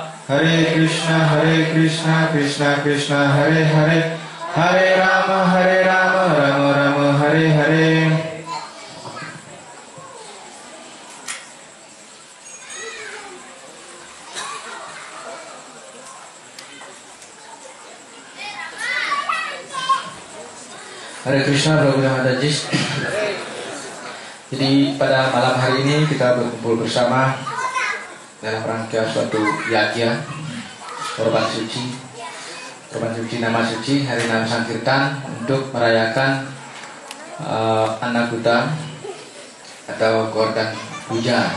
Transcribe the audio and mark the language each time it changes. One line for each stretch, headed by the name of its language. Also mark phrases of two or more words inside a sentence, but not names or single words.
Sanskrit: Hare Krishna Krishna Krishna Hare Hare Hare Rama Rama Rama Hare Hare. Hare Krishna Prabhu Mataji.
Indonesian: Jadi pada malam hari ini kita berkumpul bersama dalam rangka suatu yagya korban suci nama suci Hari Nam Sankirtan untuk merayakan Annakuta atau Gordhan Puja.